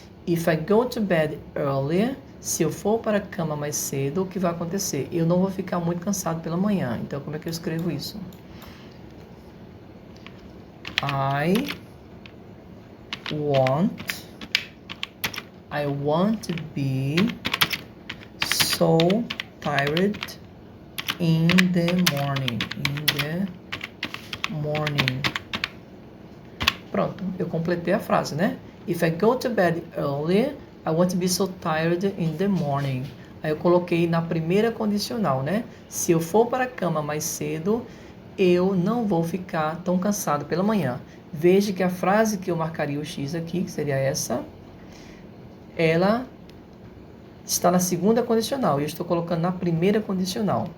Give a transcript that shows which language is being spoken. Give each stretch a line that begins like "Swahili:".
English: If I go to bed earlier,
Portuguese: se eu for para a cama mais cedo, o que vai acontecer? Eu não vou ficar muito cansado pela manhã. Então, como é que eu escrevo isso?
English: I want to be so tired in the morning.
Portuguese: Pronto, eu completei a frase, né?
English: If I go to bed earlier, I want to be so tired in the morning.
Portuguese: Aí eu coloquei na primeira condicional, né? Se eu for para a cama mais cedo, eu não vou ficar tão cansado pela manhã. Veja que a frase que eu marcaria o X aqui, que seria essa, ela está na segunda condicional e eu estou colocando na primeira condicional.